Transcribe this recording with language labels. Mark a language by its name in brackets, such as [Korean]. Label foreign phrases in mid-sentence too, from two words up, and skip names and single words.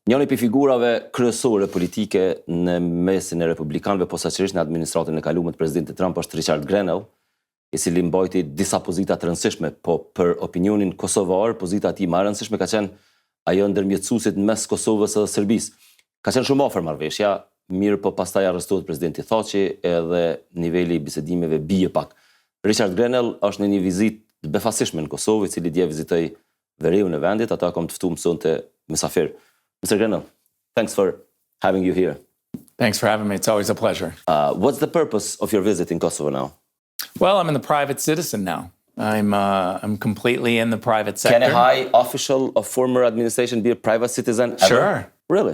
[Albanian] Njëri për figurave kryesore politike në mesin e republikanëve, posaçërisht në administratën e kaluar të presidentit Trump, është Richard Grenell, i cili mbajti disa pozita të rëndësishme, po për opinionin kosovar, pozita e tij më e rëndësishme ka qenë ajo ndërmjetësuesit mes Kosovës dhe Serbisë. Ka qenë shumë afër marrëveshja, mirë po pastaj arrestohet presidenti Thaçi edhe niveli i bisedimeve bie pak. Richard Grenell është në një vizitë të befasishme në Kosovë, i cili dje vizitoi veriun e vendit, ata kam të ftuar mësonte mysafir. [English] Mr. Grenell, thanks for having you here. Thanks for having me. It's always a pleasure. What's the purpose of your visit in Kosovo now? Well, I'm a private citizen now. I'm completely in the private sector. Can a high official of former administration be a private citizen ever? Sure. Really?